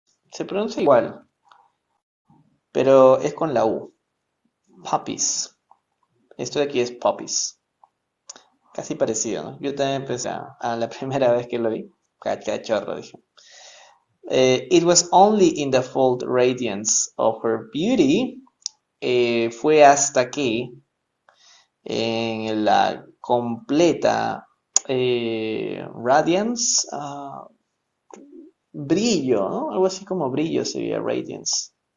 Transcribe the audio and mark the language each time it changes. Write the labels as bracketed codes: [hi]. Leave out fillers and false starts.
[es] Se pronuncia igual, pero es con la U. Puppies. Esto de aquí es puppies. Casi parecido, ¿no? Yo también pensé a la primera vez que lo vi. Cachorro, dije. [en] It was only in the full radiance of her beauty. [es] Fue hasta que en la completa radiance, brillo, ¿no? Algo así como brillo sería radiance.